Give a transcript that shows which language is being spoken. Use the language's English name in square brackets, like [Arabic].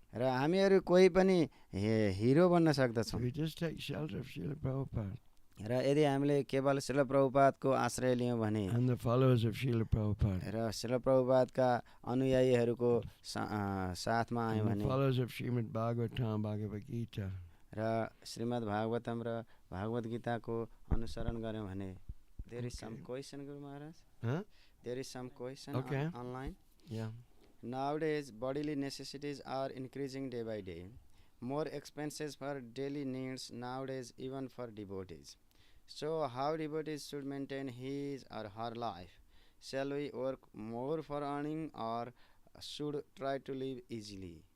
[Nepali] र हामीहरू कोही पनि हिरो बन्न सक्दछौँ। [English] We just take shelter of Srila Prabhupada. [Nepali] र यदि हामीले केवल श्रील प्रभुपादको आश्रय लियौँ भने [English] And the followers of Srila Prabhupada. [Nepali] र श्रील प्रभुपादका अनुयायीहरूको साथमा आयौँ [English] And the [Nepali] भने [English] followers of Srimad Bhagavatam, Bhagavad Gita. [Nepali] र श्रीमद् भागवतम र भागवत गीताको अनुसरण गऱ्यौँ भने [English] there is some question, Guru Maharaj? Huh? There is some question Okay. online. Yeah. Nowadays, bodily necessities are increasing day by day. More expenses for daily needs nowadays, even for devotees. So, how devotees should maintain his or her life? Shall we work more for earning, or should try to live easily?